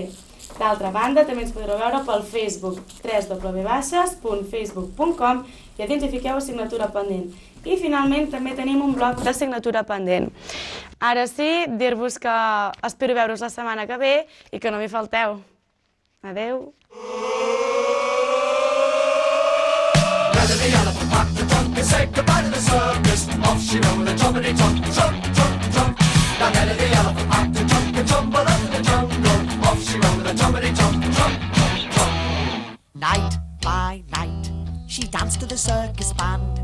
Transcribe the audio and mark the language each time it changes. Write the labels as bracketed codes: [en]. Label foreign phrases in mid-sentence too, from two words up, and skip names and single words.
[ca] D'altra banda, també ens podreu veure pel Facebook, www.facebook.com, i a dins hi fiqueu assignatura pendent. I finalment també tenim un bloc d'assignatura pendent. Ara sí, dir-vos que espero veure-us la setmana que ve i que no m'hi falteu. Adeu. [en] Say goodbye to the circus. Off she rolled, a jumpity jump, jump, jump, jump. Night by night, she danced to the circus band.